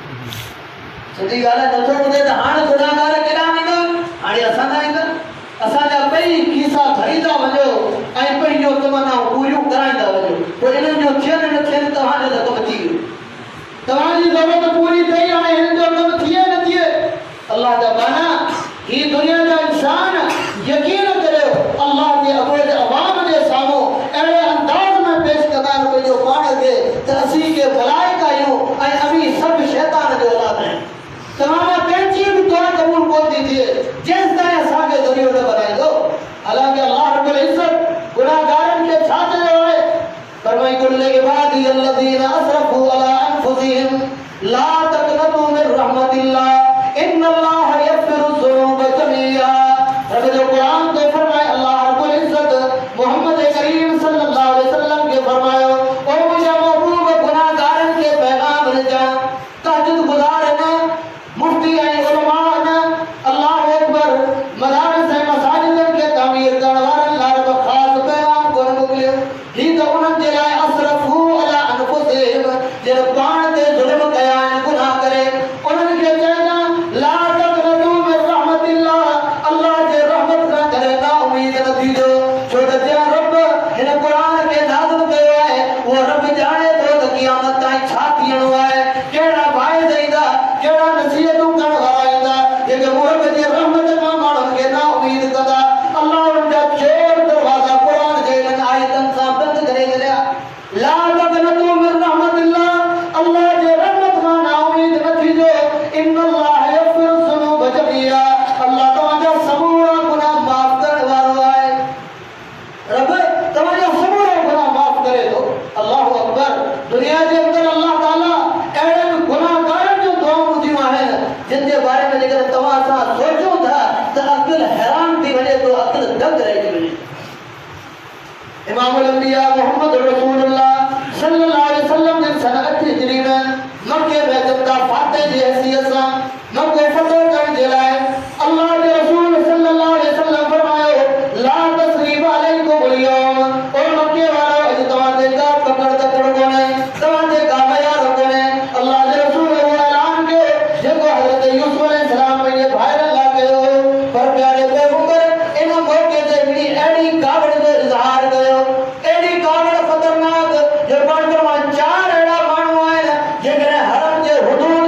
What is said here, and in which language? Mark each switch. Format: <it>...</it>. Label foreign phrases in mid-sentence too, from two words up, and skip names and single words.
<sd>सिधी ॻाल्हि आहे नथो ॿुधे त हाणे गुनाहगार केॾा ईंदा हाणे असां न ईंदा असांजा ॿई खीसा भरींदा वञो ऐं पंहिंजो तमन्नाऊं पूरियूं कराईंदा वञो पोइ इन्हनि जो थियनि न थियनि तव्हांजो त कमु थी वियो तव्हांजी ज़रूरत पूरी थी हाणे हिन जो कमु थिए न थिए अल्लाह जा बाना ही दुनिया जा इंसान यकीन करियो अल्लाह जे अवैध अवाम जे साम्हूं अहिड़े अंदाज़ में पेश कंदा आहिनि पंहिंजो पाण खे त असीं के भलाइक आहियूं ऐं अमीं सभु शैतान जो औलाद आहियूं तव्हां कंहिंजी बि दुआ क़बूल कोन थी थिए जेसि ताईं असांखे ज़रियो न बनाईंदो हालांकि अल्लाह रब्बुल इज़्ज़त गुनाहगारनि खे छा चयो आहे फरमाई</sd> <ar>قل عبادي الذين أسرفوا على أنفسهم لا تقنطوا من رحمة الله إن الله يغفر ذنوب جميعا</ar> <sd>रब जो कुरान तो फरमाए अल्लाह रब्बुल इज़्ज़त मोहम्मद करीम</sd> <ar>صلى الله عليه وسلم</ar> <sd>के फरमायो ओ मुझे महबूब गुनाहगारनि के पैगाम ॾिजां तहज्जुद गुज़ार न मुफ्ती ऐं उलमा न</sd> <ar>الله أكبر</ar> <sd>मदारिस ऐं मसाजिदनि खे तामीर करण वारनि लाइ रब ख़ासि पैगाम कोन मोकिलियो ही त उन्हनि जे लाइ</sd> <ar>أسرفوا على أنفسهم</ar> <sd>जिन पाण ते ज़ुल्म कया आहिनि गुनाह करे उन्हनि खे चइजां</sd> <ar>لا تقنطوا من رحمة الله</ar> <sd>अल्लाह जे रहमत खां करे ना उम्मीद न थीजो छो त जंहिं रब हिन क़ुरान खे नाज़िल कयो आहे उहो रब ॼाणे थो त क़यामत ताईं छा थियणो आहे कहिड़ा वाइद ईंदा कहिड़ा नसीहतूं करण वारा ईंदा जेके मुहब जे रहमत खां माण्हुनि खे ना उम्मीद कंदा अल्लाह उन्हनि जा चोर दरवाज़ा क़ुरान जे इन्हनि आयतनि सां बंदि करे छॾिया</sd> <ar>لا تقنطوا من رحمة الله</ar> <sd>अल्लाह जे रहमत खां ना उम्मीद न थीजो</sd> <ar>إن الله يغفر ذنوب جميعا</ar> <sd>अल्लाह तव्हांजा समूरा गुनाह माफ़ करण वारो आहे रब तव्हांजा समूरा गुनाह माफ़ करे थो</sd> <ar>الله أكبر</ar> <sd>दुनिया जे अंदरि अल्लाह ताला अहिड़नि गुनाहगारनि जूं दुआऊं ॿुधियूं आहिनि जिन जे बारे में जेकर तव्हां असां सोचूं था त अक़ुल हैरान थी वञे थो अक़ुल दंग रहिजी वञे इमामुल अंबिया मोहम्मद रसूलुल्लाह</sd> <ar>صلى الله عليه وسلم</ar> <sd>जिन सन 8 हिजरी में मक्के में जबदा फातह जी हैसियत सां मक्को फतह करण जे लाइ अल्लाह जे रसूल</sd> <ar>صلى الله عليه وسلم</ar> <sd>फरमायो</sd> <ar>لا تثريب عليكم اليوم</ar> <sd>ओ मक्के वारो अॼु तव्हां ते का पकड़ तकड़ कोन्हे तव्हां ते का मयार कोन्हे अल्लाह जे रसूल वो ऐलान कयो जेको हज़रत यूसुफ अलैहिस्सलाम पंहिंजे भाइरनि लाइ कयो पर प्यारे पैगंबर इन मौके ते हिकिड़ी अहिड़ी कावड़ जो इज़हार कयो अहिड़ी कावड़ ख़तरनाक जो पाण फरमाए 4 अहिड़ा माण्हू आहिनि जेकॾहिं हरम जे हुदूद</sd>